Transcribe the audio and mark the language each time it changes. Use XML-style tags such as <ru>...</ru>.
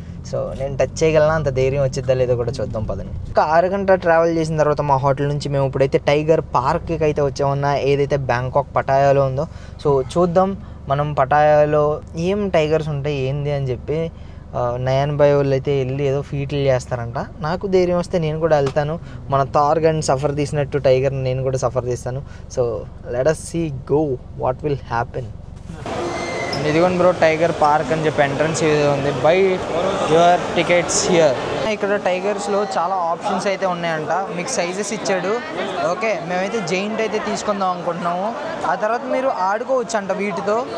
<te>So నేను touch చేయగలనా, అంత ధైర్యం వచ్చిద్దా లేదో కూడా చూద్దాం పదండి. ఒక 6 గంటల ట్రావెల్ చేసిన తర్వాత మా హోటల్ నుంచి మేము ఇప్పుడైతే టైగర్ పార్క్కి అయితే వచ్చామన్నా, ఏదైతే బ్యాంకాక్ పటాయాలో ఉందో. సో చూద్దాం మనం పటాయాలో ఏం టైగర్స్ ఉంటాయి ఏంది అని చెప్పి. నయన్ బాయ్ వాళ్ళు అయితే వెళ్ళి ఏదో ఫీట్లు చేస్తారంట. నాకు ధైర్యం వస్తే నేను కూడా వెళ్తాను. మన థార్ గన్ సఫర్ తీసినట్టు టైగర్ని నేను కూడా సఫర్ తీస్తాను.</te> <en>So let us see go what will happen.</en> <te>ఇదిగోండి బ్రో, టైగర్ పార్క్ అని చెప్పి ఎంట్రన్స్ ఏదో ఉంది.</te> <en>Buy your tickets here.</en> <te>ఇక్కడ టైగర్స్లో చాలా ఆప్షన్స్ అయితే ఉన్నాయంట. మీకు సైజెస్ ఇచ్చాడు. ఓకే, మేమైతే జైంట్ అయితే తీసుకుందాం అనుకుంటున్నాము. ఆ తర్వాత మీరు ఆడుకోవచ్చు అంట వీటితో.</te>